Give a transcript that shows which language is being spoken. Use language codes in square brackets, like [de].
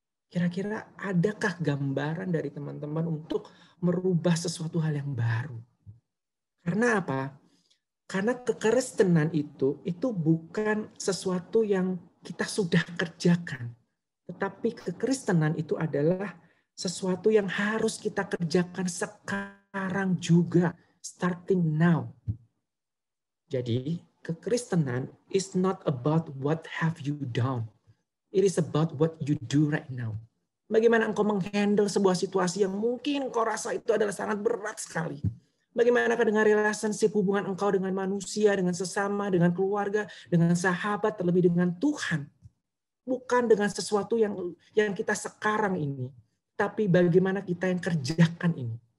[id] Kira-kira adakah gambaran dari teman-teman untuk merubah sesuatu hal yang baru? Karena apa? Karena kekristenan itu bukan sesuatu yang kita sudah kerjakan. Tetapi kekristenan itu adalah sesuatu yang harus kita kerjakan sekarang juga. [en] Starting now. Jadi kekristenan is not about what have you done. It is about what you do right now. [id] Bagaimana engkau menghandle sebuah situasi yang mungkin engkau rasa itu adalah sangat berat sekali. Bagaimanakah dengan relationship hubungan engkau dengan manusia, dengan sesama, dengan keluarga, dengan sahabat, terlebih dengan Tuhan. Bukan dengan sesuatu yang kita sekarang ini, tapi bagaimana kita yang kerjakan ini.